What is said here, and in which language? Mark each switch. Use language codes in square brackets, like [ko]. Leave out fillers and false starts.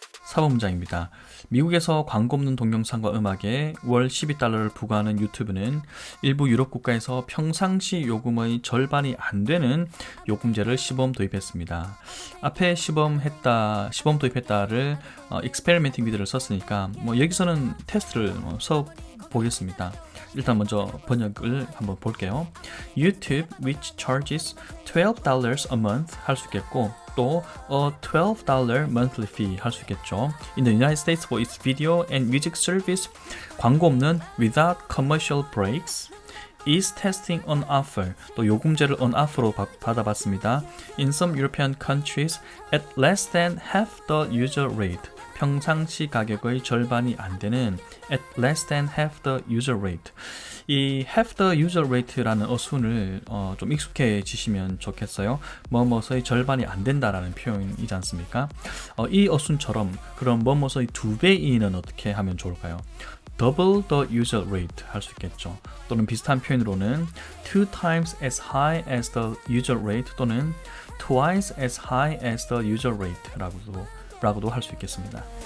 [ko] 4번 문장입니다. 미국에서 광고 없는 동영상과 음악에 월 12달러를 부과하는 유튜브는 일부 유럽 국가에서 평상시 요금의 절반이 안 되는 요금제를 시범 도입했습니다. 앞에 시범 도입했다를 experimenting with를 썼으니까 여기서는 테스트를 써보겠습니다. 일단 먼저 번역을 한번 볼게요. [en] YouTube, which charges $12 a month [ko] 할 수 있겠고, [en] 또 a $12 monthly fee [ko] 할 수 있겠죠. [en] In the United States for its video and music service, [ko] 광고 없는 [en] without commercial breaks, is testing on offer, [ko] 또 요금제를 [en] on offer로 받아봤습니다. In some European countries at less than half the usual rate, [ko] 평상시 가격의 절반이 안 되는 [en] at less than half the usual rate. [ko] 이 half the usual rate라는 어순을 좀 익숙해지시면 좋겠어요. 뭐뭐의 절반이 안 된다라는 표현이지 않습니까? 이 어순처럼 그럼 뭐뭐의 2배이는 어떻게 하면 좋을까요? [en] double the usual rate [ko] 할 수 있겠죠. 또는 비슷한 표현으로는 [en] two times as high as the usual rate 또는 twice as high as the usual rate [ko] 라고도 할 수 있겠습니다.